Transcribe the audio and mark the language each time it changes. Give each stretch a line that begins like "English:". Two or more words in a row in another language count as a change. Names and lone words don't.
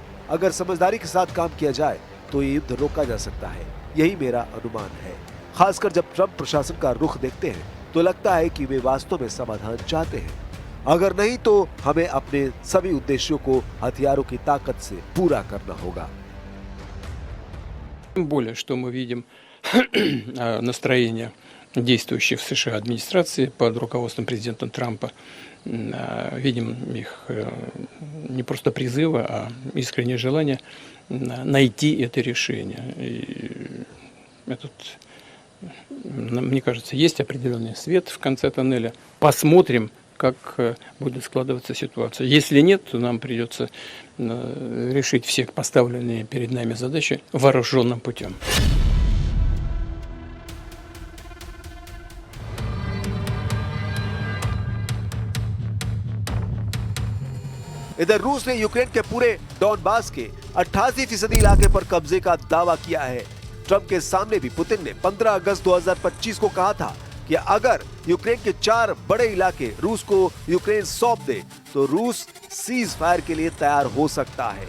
Hindi: अगर समझदारी के साथ काम किया जाए तो ये युद्ध रोका जा सकता है, यही मेरा अनुमान है। खासकर जब ट्रंप प्रशासन का रुख देखते हैं तो लगता है कि वे वास्तव में समाधान चाहते हैं। अगर नहीं तो हमें अपने सभी उद्देश्यों को हथियारों की ताकत से पूरा करना होगा।
Russian: Тем более, что мы видим настроение действующей в США администрации под руководством президента Трампа. Видим их не просто призывы, а искреннее желание найти это решение. И этот, мне кажется, есть определенный свет в конце тоннеля. Посмотрим, как будет складываться ситуация. Если нет, то нам придется решить все поставленные перед нами задачи вооруженным путем.
Hindi: इधर रूस ने यूक्रेन के पूरे डॉनबास के 88% इलाके पर कब्जे का दावा किया है। ट्रंप के सामने भी पुतिन ने 15 अगस्त 2025 को कहा था कि अगर यूक्रेन के 4 बड़े इलाके रूस को यूक्रेन सौंप दे तो रूस
English: cease fire
Hindi: के लिए तैयार हो सकता है।